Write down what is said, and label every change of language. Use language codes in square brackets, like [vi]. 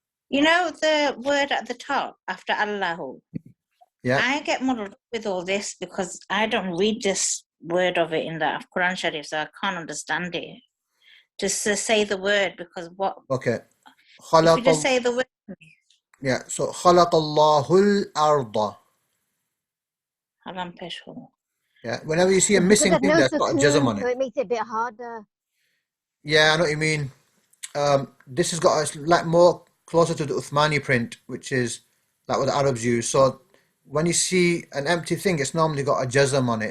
[en] You know the word at the top after Allahu? Yeah. I get muddled with all this because I don't read this word of it in the Quran Sharif, so I can't understand it. Just to say the word, because what? Okay. If you just say the word. Yeah, so [ar] خلق الله الأرض. [en] Yeah, whenever you see a missing thing that's got a jazm on So it. it makes it a bit harder. Yeah, I know what you mean. This has got a like more closer to the Uthmani print, which is like what the Arabs use. So when you see an empty thing, it's normally got a jazm on it.